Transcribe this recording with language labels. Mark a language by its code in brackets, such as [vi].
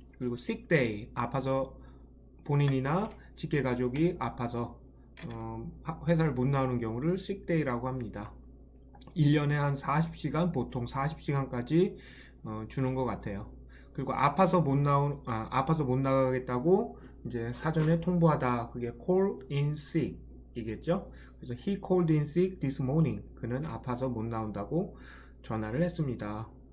[ko] 그리고 sick day, 아파서 본인이나 직계 가족이 아파서 회사를 못 나오는 경우를 sick day라고 합니다. 1년에 한 40시간, 보통 40시간까지 주는 것 같아요. 그리고 아파서 못 나가겠다고 이제 사전에 통보하다, 그게 call in sick 이겠죠. 그래서 [en] he called in sick this morning. [ko] 그는 아파서 못 나온다고 전화를 했습니다.